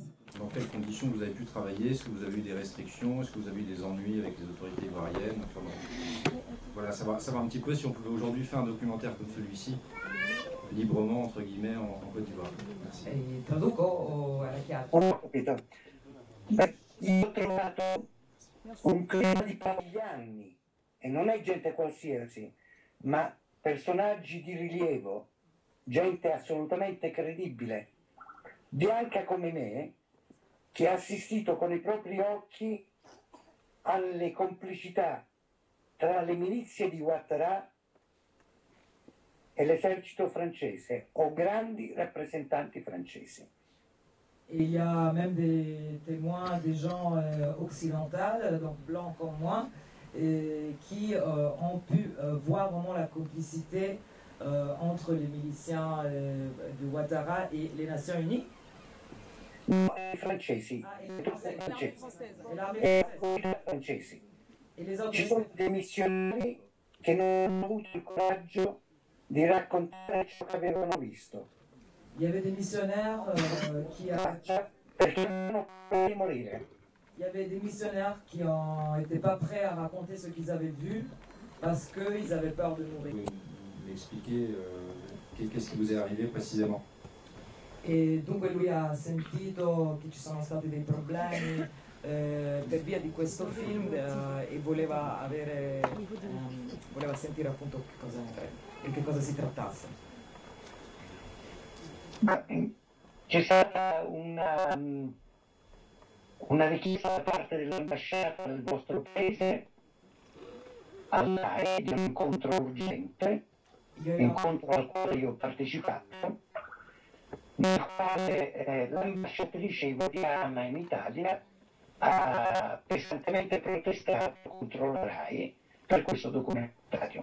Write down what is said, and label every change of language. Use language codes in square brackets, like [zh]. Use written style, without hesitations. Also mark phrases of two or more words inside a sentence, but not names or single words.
[fr] Dans quelles conditions vous avez pu travailler? Est-ce que vous avez eu des restrictions? Est-ce que vous avez eu des ennuis avec les autorités ivoiriennes? Enfin, bon. Voilà, savoir un petit peu si on pouvait aujourd'hui faire un documentaire comme celui-ci, librement, entre guillemets, en Côte d'Ivoire. Merci. [it] Traduco o era chiaro? Ho capito. Beh, io ho trovato un clima di pochi anni, e non è gente qualsiasi, ma personaggi di rilievo, gente assolutamente credibile, bianca come me, che ha assistito con i propri occhi alle complicità tra le milizie di Ouattara e l'esercito francese, o grandi rappresentanti francesi. [fr] Et il y a même des témoins, des gens occidentaux, donc blancs comme moi, qui ont pu voir vraiment la complicité entre les miliciens de Ouattara et les Nations Unies. [it] No, i francesi, l'armée francesi. [fr] Et les autres. [it] Ci sono dei missionari che non hanno avuto il coraggio di raccontare ciò che avevano visto. [fr] Il y avait des missionnaires [it] Perché non hanno paura di morire. [fr] Il y avait des missionnaires qui n'étaient pas prêts à raconter ce qu'ils avaient vu parce qu'ils avaient peur de mourir. Vous m'expliquez qu'est-ce qui vous est arrivé précisément? [it] E dunque lui ha sentito che ci sono stati dei problemi per via di questo film e voleva sentire appunto di che cosa si trattasse. Ma c'è stata una richiesta da parte dell'ambasciata del vostro paese all'AE di un incontro urgente, incontro al quale io ho partecipato, nel quale l'ambasciatrice ivoriana in Italia ha pesantemente protestato contro la RAI per questo documentario.